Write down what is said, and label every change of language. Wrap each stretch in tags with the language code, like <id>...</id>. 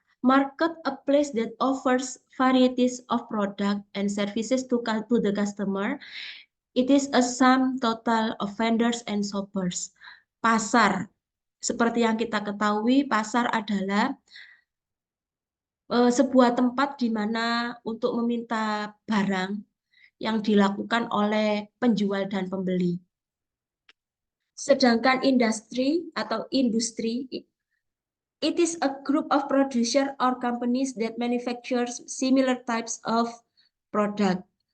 <en>Market, a place that offers varieties of product and services to the customer. It is a sum total of vendors and shoppers.</en> <id>Pasar, seperti yang kita ketahui, pasar adalah sebuah tempat di mana untuk meminta barang yang dilakukan oleh penjual dan pembeli. Sedangkan industri atau industri,</id> <en>it is a group of producer or companies that manufactures similar types of product.</en>